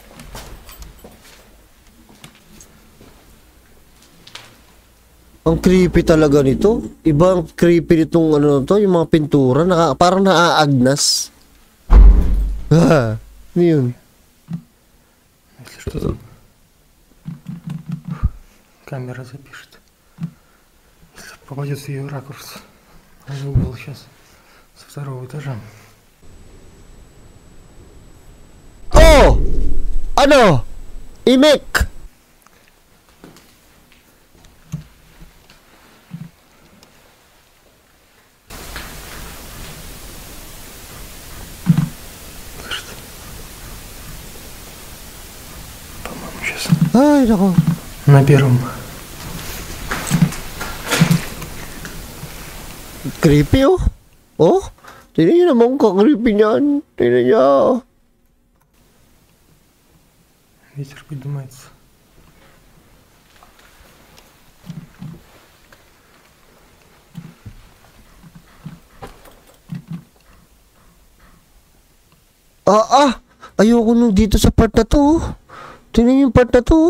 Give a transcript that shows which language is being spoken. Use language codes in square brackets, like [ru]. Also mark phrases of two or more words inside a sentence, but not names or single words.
[tl] Ang creepy talaga nito. Ibang creepy nitong ano to, yung mga pintura, parang naaagnas. Ah, ano yun? [ru] Если что-то камера запишет. Если попадет в ее ракурс. Звук был сейчас со второго этажа. [tl] Oh! Ano? Imek! [ru] По-моему, сейчас [tl] Ay, nako. [ru] на первом. [tl] Creepy oh. Oh? Tignan nyo naman kung creepy niyan. Tignan nyo. [ru] Ветер поднимается. [tl] Ayoko nung dito sa part na to. Tingnan yung part na to.